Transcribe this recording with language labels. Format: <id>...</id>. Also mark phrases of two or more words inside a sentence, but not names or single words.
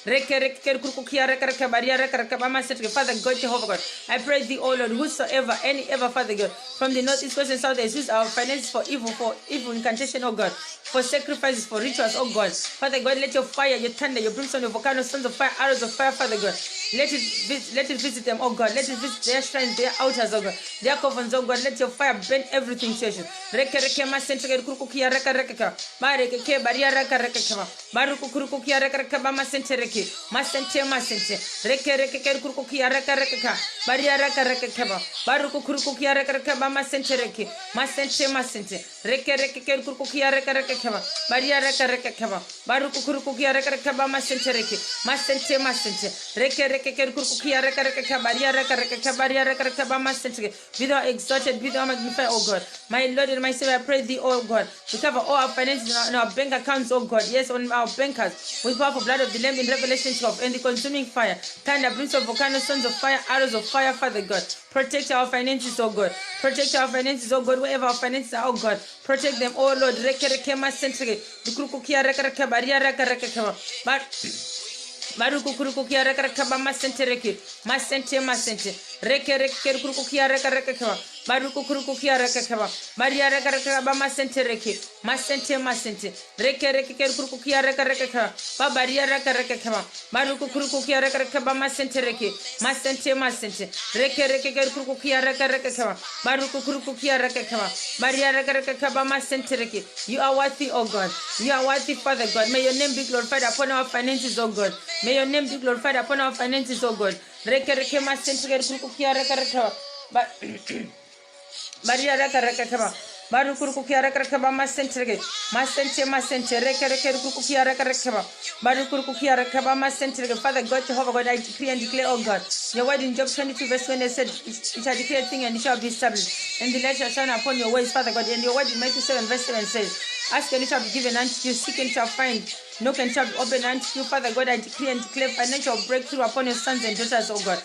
<en>Father God, Jehovah God, I pray thee, oh Lord, whosoever, ever, Father God, from the north, east, west, and south, they use our finances for evil incantation, oh God, for sacrifices, for rituals, oh God. Father God, let your fire, your thunder, your brimstone, your volcano, sons of fire, arrows of fire, Father God, let it visit them, oh God. Let it visit their shrines, their altars, oh God, their covens, oh God. Let your fire burn everything, churches. Masente reke reke kuruku kia reka ka baria reka ka baruku kuruku kia reka ba masente reke reke kuruku kia reka ka baria reka ka baruku kuruku kia reka ba masente reke reke kuruku kia reka ka baria reka ka baria reka ba masente. Be thou exalted, be thou magnified, oh God, my Lord and my Savior. I pray thee, oh God, to cover all our finances in our bank accounts, oh God, yes, on our bankers, with powerful blood of the Lamb in Revelation 12, and the consuming fire, thunder, prince of volcano, sons of fire, arrows of fire, Father God. Protect our finances, oh God. Protect our finances, oh God, wherever our finances are, oh God. Protect them, oh Lord. Maruku kuruku kia reka ba masente reke reke kuruku kia reka ba maruku kuruku kia reka ba maria reka ba masente reke reke kuruku kia reka ba maria reka ba maruku kuruku kia reka ba masente reke reke kuruku kia reka ba maruku kuruku kia reka ba maria reka ba masente reke. You are worthy, oh God. You are worthy, Father God. May your name be glorified upon our finances, oh God. May your name be glorified upon our finances, oh God. Reke masente kuruku kia reka ba maria reka ba baru kuruku kia reka ba masente reke kuruku kia reka ba baru kuruku kia reka ba masente reke. Father God, Jehovah God, I decree and declare, oh God, your word in Job 22 verse 20 said, it shall declare a thing and it shall be established, and the light shall shine upon your ways, Father God. And your word in Matthew 7 verse 7 says, ask and it shall be given unto you, seek and shall find, knock and shall be opened unto you. Father God, I decree and declare financial breakthrough upon your sons and daughters, oh God.</en>